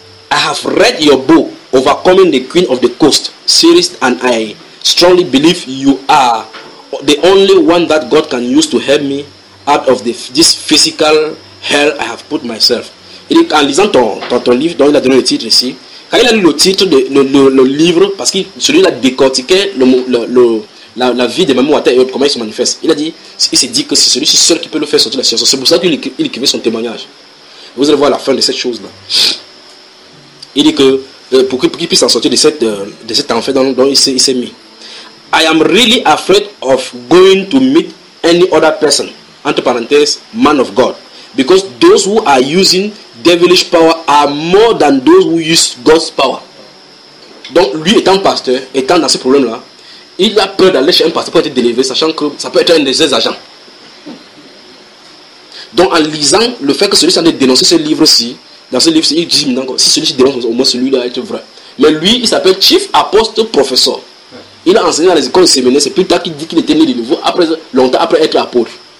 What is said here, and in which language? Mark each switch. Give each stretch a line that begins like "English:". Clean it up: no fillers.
English: Amen. I have read your book, Overcoming the Queen of the Coast, series, and I strongly believe you are the only one that God can use to help me out of this physical hell I have put myself.
French: Il dit, en lisant ton livre, dont il a donné le titre ici, quand il a lu le titre de le livre, parce que celui-là décortiquait la vie de Mamou Wata et autres, comment il se manifeste, il a dit, il s'est dit que c'est celui-ci seul qui peut le faire sortir de la situation. C'est pour ça qu'il écrivait son témoignage. Vous allez voir la fin de cette chose-là. Il dit que pour qu'il puisse en sortir de cet enfer dont il s'est mis.
English: I am really afraid of going to meet any other person,
French: entre parenthèses,
English: man of God, because those who are using devilish power are more than those who use God's power.
French: Donc, lui étant pasteur, étant dans ce problème-là, il a peur d'aller chez un pasteur pour être délivré, sachant que ça peut être un de ses agents. Donc, en lisant le fait que celui-ci a dénoncé ce livre-ci, dans ce livre-ci, il dit maintenant, si celui-ci dénonce, au moins celui-là est vrai. Mais lui, il s'appelle Chief Apostle Professor. Il a enseigné à les écoles séminaires, c'est plus tard qu'il dit qu'il était né de nouveau, après, longtemps après être apôtre.